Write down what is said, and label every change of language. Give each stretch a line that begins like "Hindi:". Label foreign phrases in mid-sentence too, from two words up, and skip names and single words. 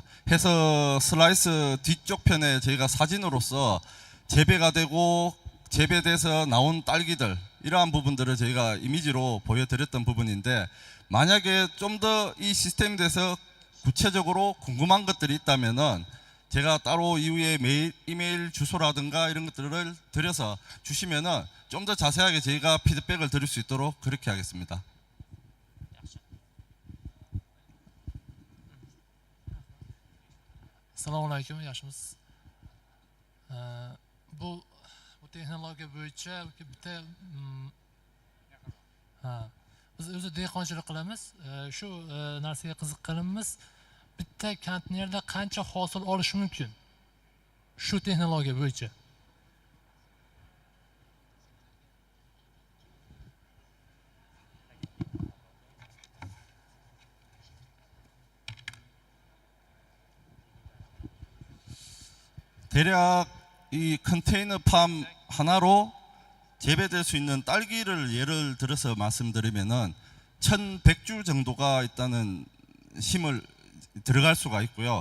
Korean: 해서 슬라이스 뒤쪽 편에 저희가 사진으로서 재배가 되고 재배돼서 나온 딸기들 이러한 부분들을 저희가 이미지로 보여드렸던 부분인데, 만약에 좀 더 이 시스템에 대해서 구체적으로 궁금한 것들이 있다면은 제가 따로 이후에 메일, 이메일 주소라든가 이런 것들을 드려서 주시면은 좀 더 자세하게 저희가 피드백을 드릴 수 있도록 그렇게 하겠습니다.
Uzbek: Assalomu alaykum, yaxshimisiz? Bu texnologiya bo'yicha bitta biz o'zi dehqonchilik qilamiz. Shu narsaga qiziqqanimiz, bitta konteynerda qancha hosil olish mumkin? Shu texnologiya bo'yicha.
Korean: 대략 이 컨테이너 팜 하나로 재배될 수 있는 딸기를 예를 들어서 말씀드리면은 1100주 정도가 있다는 심을 들어갈 수가 있고요.